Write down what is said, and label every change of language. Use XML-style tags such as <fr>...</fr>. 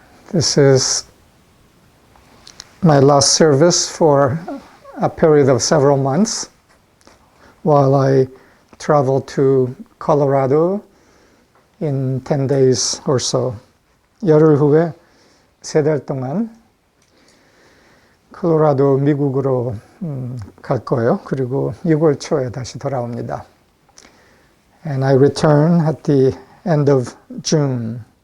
<en>This is my last service for a period of several months while I travel to Colorado in 10 days or so.</en> <ko>열흘 후에 3달 동안 콜로라도 미국으로 갈 거예요. 그리고 6월 초에 다시 돌아옵니다.</ko> <en>And I return at the end of June.</en>